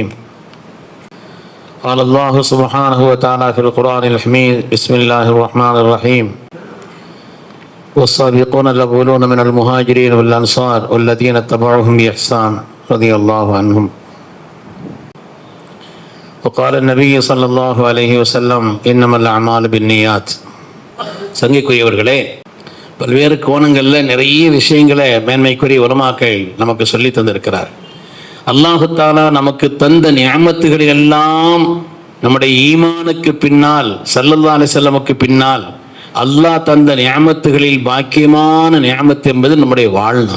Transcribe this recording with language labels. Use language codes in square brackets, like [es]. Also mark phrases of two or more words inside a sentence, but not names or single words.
[ar] قال الله سبحانه وتعالى في القرآن الحميد بسم الله الرحمن الرحيم والسابقون الأولون من المهاجرين والأنصار والذين اتبعوهم بإحسان رضي الله عنهم. وقال النبي صلى الله عليه وسلم إنما الأعمال بالنيات. [ta] சங்கைக்குரியவர்களே, பல்வேறு கோணங்களில் நிறைய விஷயங்களை மேன்மைக்குரிய உலமாக்கள் நமக்கு சொல்லி தந்திருக்கிறார். [ar] الله تعالى [ta] நமக்கு தந்த நிஅமத்துகளில் எல்லாம் நம்முடைய ஈமானுக்கு பின்னால் [ar] صلى الله عليه وسلم [ta] பின்னால் அல்லாஹ் தந்த நிஅமத்துகளில் பாக்கியமான நிஅமத் என்பது நம்முடைய வாழ்நாள்.